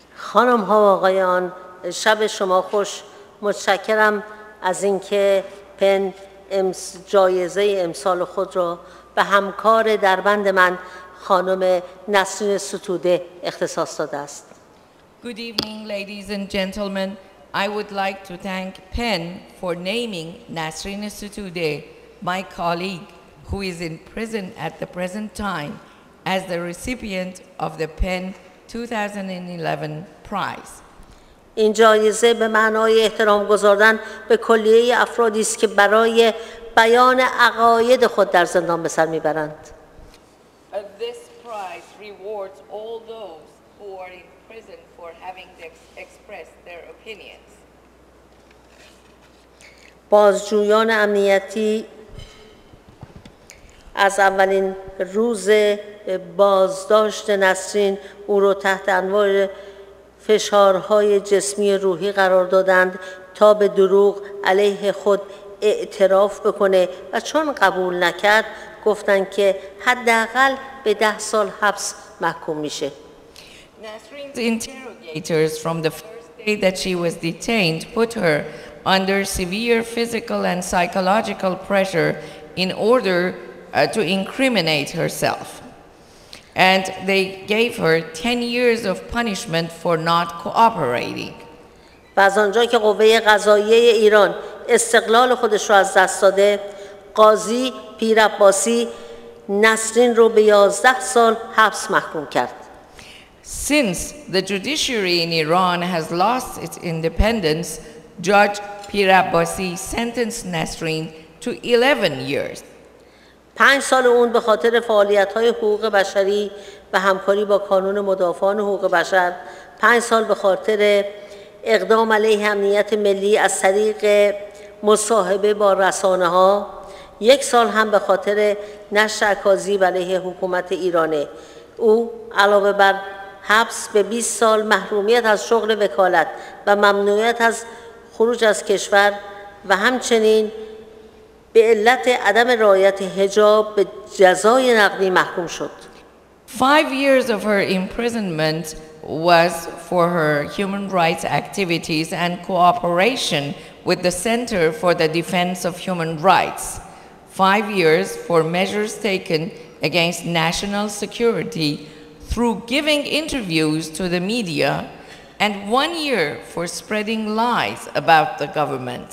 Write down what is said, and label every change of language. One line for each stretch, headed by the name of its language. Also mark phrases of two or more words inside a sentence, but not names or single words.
Persian: خانم ها و آقایان، شب شما خوش. متشکرم از اینکه پن جایزه امسال خود را به همکار دربند من خانم نسرین ستوده اختصاص داده است.
English: Good evening, ladies and gentlemen. I would like to thank PEN for naming Nasrin Sotoudeh, my colleague, who is in prison at the present time, as the recipient of the PEN 2011 prize.
Persian: این جایزه به معنای احترام گذاردن به کلیه افرادی است که برای بیان عقاید خود در زندان به سر میبرند.
English: This prize rewards all those who are in prison for having expressed their opinions.
Persian: بازجویان امنیتی از اولین روز بازداشت نسرین او را تحت انواع فشارهای جسمی روحی قرار دادند تا به دروغ علیه خود اعتراف بکنه و چون قبول نکرد گفتند که حداقل به 10 سال حبس محکوم میشه.
English: Nasrin's interrogators from the first day that she was detained put her under severe physical and psychological pressure in order to incriminate herself. And they gave her 10 years of punishment for not cooperating.
Persian: و از آنجا که قوه قضاییه ایران استقلال خودش را از دست داده، قاضی پیرعباسی نسرین رو به 11 سال حبس محکوم کرد.
English: Since the judiciary in Iran has lost its independence, Judge Pir-Abbasi sentenced Nasrin to 11 years.
Persian: 5 سال اون به خاطر فعالیت‌های حقوق بشری و همکاری با کانون مدافعان حقوق بشر، 5 سال به خاطر اقدام علیه امنیت ملی از طریق مصاحبه با رسانه‌ها، 1 سال هم به خاطر نشر اکاذیب علیه حکومت ایرانه. او علاوه بر حبس به 20 سال محرومیت از شغل وکالت و ممنوعیت از خروج از کشور و همچنین به علت عدم رعایت حجاب به جزای نقدی محکوم شد.
English: 5 years of her imprisonment was for her human rights activities and cooperation with the Center for the Defense of Human Rights. 5 years for measures taken against national security through giving interviews to the media, and 1 year for spreading lies about the government.